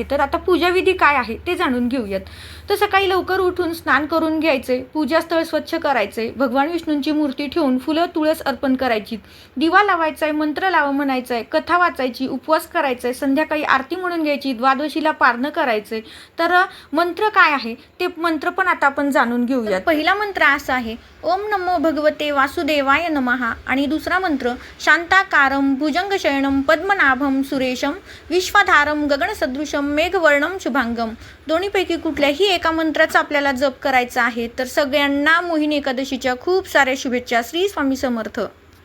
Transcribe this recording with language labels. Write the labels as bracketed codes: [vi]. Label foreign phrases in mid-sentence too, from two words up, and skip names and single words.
[mr] तर आता पूजाविधी काय आहे ते जाणून घेऊयात. तर सकाळी लवकर उठून स्नान करून घ्यायचे, पूजास्थळ स्वच्छ करायचे, भगवान विष्णूंची मूर्ती ठेवून फुलं तुळस अर्पण करायची, दिवा लावायचा आहे, मंत्र लावा म्हणायचा आहे, कथा वाचायची, उपवास करायचा आहे, संध्याकाळी आरती म्हणून घ्यायची, द्वादशीला पारणं करायचे. तर मंत्र काय आहे ते मंत्र पण आता आपण जाणून घेऊयात. पहिला मंत्र असा आहे, [sa] ओम नमो भगवते वासुदेवाय नमः. [mr] आणि दुसरा मंत्र, [sa] शांताकारं भुजंगशयनं पद्मनाभं सुरेशं विश्वाधारं गगनसदृशं मेघवर्णं शुभांगम. [mr] दोन्हीपैकी कुठल्याही एका मंत्राचा आपल्याला जप करायचा आहे. तर सगळ्यांना मोहिनी एकादशीच्या खूप साऱ्या शुभेच्छा. श्री स्वामी समर्थ.